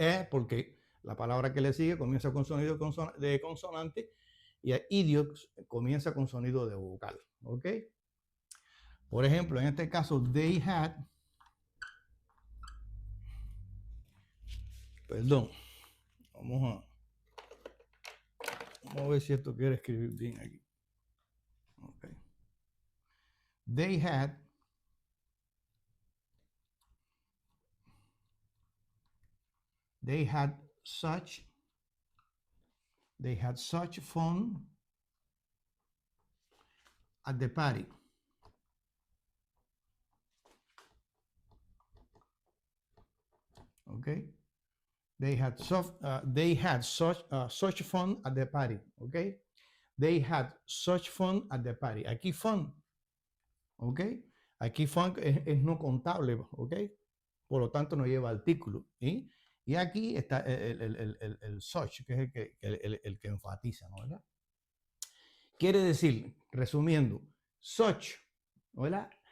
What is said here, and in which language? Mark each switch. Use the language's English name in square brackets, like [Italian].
[Spanish] Porque la palabra que le sigue comienza con sonido de consonante y idiot comienza con sonido de vocal, ¿ok? Por ejemplo, en este caso, [English] they had, [Spanish] perdón, vamos a ver si esto quiere escribir bien aquí. [English] Okay. They had such fun at the party. Okay. They had such fun at the party. Okay. They had such fun at the party. [Spanish] Aquí fun, ¿ok? Aquí fun es no contable, ¿ok? Por lo tanto no lleva artículo. Y aquí está el such, que es el que enfatiza, ¿no? ¿Verdad? Quiere decir, resumiendo, such, ¿verdad?